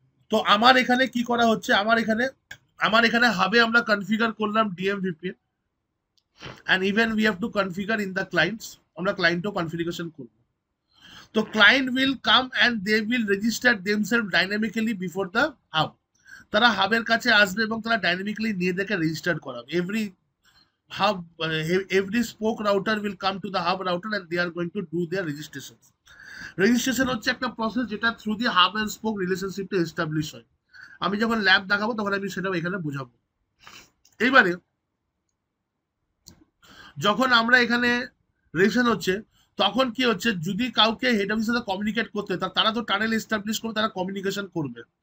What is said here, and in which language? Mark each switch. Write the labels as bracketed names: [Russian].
[Bangla] তো আমার এখানে কি করা হচ্ছে, আমার এখানে হাবে আমরা কনফিগার করলাম ডিএমভিপিএন, [English] and even we have to configure in the clients, [Bangla] আমরা ক্লায়েন্টও কনফিগারেশন করব। [English] তো client will come and they will register themselves dynamically before the hub. [Bangla] তারা হাবের কাছে আসবে এবং তারা ডাইনামিক্যালি নিজেদেরকে রেজিস্টার করাবে। [English] hub every spoke router will come to the hub router and they are going to do their registration. [Bangla] Registration হচ্ছে একটা process যেটা through the hub and spoke রিলেশনশিপটা establish হয়। আমি যখন ল্যাব দেখাবো তখন আমি সেটাও এখানে বোঝাবো। এইবারে যখন আমরা এখানে রেজিস্ট্রেশন হচ্ছে তখন কি হচ্ছে, যদি কাউকে হেড অফিসের সাথে কমিউনিকেট করতে হয় তারা তো টানেল এস্টাবলিশ করবে, তারা কমিউনিকেশন করবে।